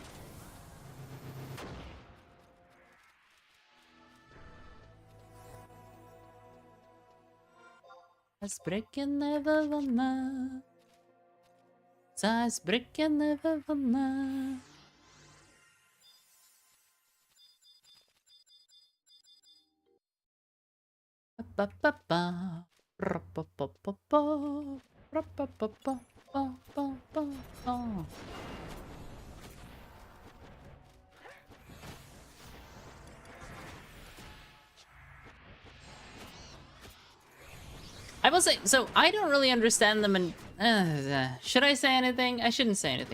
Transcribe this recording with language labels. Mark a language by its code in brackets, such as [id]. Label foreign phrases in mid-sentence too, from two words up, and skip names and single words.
[no] Isbrekken over vannet. Sa isbrekken over vannet. Ba ba ba. Ra ba ba ba ba. Ra ba ba ba ba ba ba ba. [en] I will say, so I don't really understand them, and should I say anything? I shouldn't say anything.